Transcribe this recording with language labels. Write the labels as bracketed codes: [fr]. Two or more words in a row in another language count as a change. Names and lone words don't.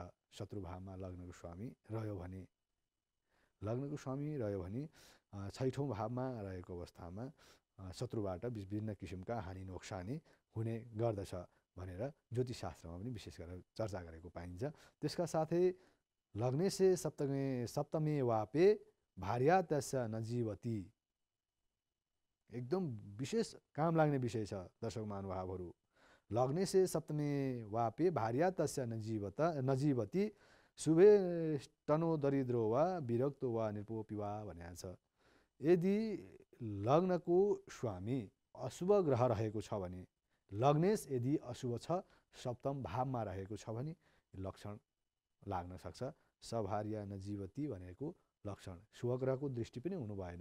[ne] शत्रुभावमा लग्नको स्वामी रह्यो भने छैठौँ भावमा रहेको अवस्थामा शत्रुबाट विभिन्न किसिमका हानि नोक्सानी हुने गर्दछ भनेर ज्योतिषशास्त्रमा पनि विशेष गरेर चर्चा गरेको पाइन्छ। त्यसका साथै [sa] लग्नेसे सप्तमे वापे भार्या तस्य नजीवती, [ne] एकदम विशेष काम लाग्ने विषय छ दर्शक महानुभावहरू। [sa] लग्नेसे सप्तमे वापे भार्या तस्य नजीवती शुभे तनो दरिद्रो वा विरक्तो वा निर्पोपी वा [ne] भनेको छ। यदि लग्नको स्वामी अशुभ ग्रह रहेको छ भने, लग्नेश यदि अशुभ छ, सप्तम भावमा रहेको छ भने लक्षण लाग्न सक्छ। [sa] सभार्या नजीवती [ne] भनेको लक्षण शुभ ग्रहको दृष्टि पनि हुनु भएन।